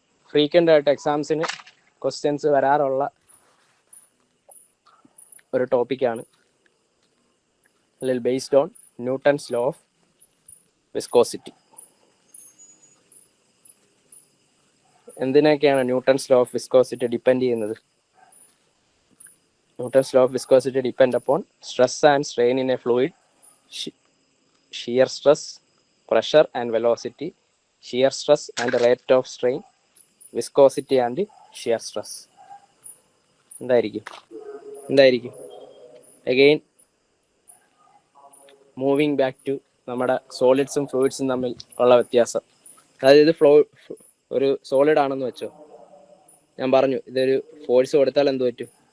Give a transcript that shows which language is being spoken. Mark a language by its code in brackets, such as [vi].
[ml] Frequent ആയിട്ട് എക്സാംസിന് questions വരാറുള്ള ഒരു ടോപ്പിക്കാണ്, അല്ലെങ്കിൽ [en] Based on Newton's law of viscosity. [ml] എന്തിനൊക്കെയാണ് Newton's law of viscosity depend ചെയ്യുന്നത്? [en] Newton's law of viscosity depend upon stress and strain in a fluid, shear stress, pressure and velocity, shear stress and rate of strain, viscosity and shear stress. [ml] എന്തായിരിക്കും? [en] Again moving back to [ml] നമ്മുടെ സോളിഡ്സും ഫ്ലൂയിഡ്സും തമ്മിൽ ഉള്ള വ്യത്യാസം. അതായത് ഇത് ഒരു solid ആണെന്ന് വെച്ചോ. ഞാൻ പറഞ്ഞു ഇതൊരു ഫോഴ്സ് കൊടുത്താൽ എന്ത് പറ്റും?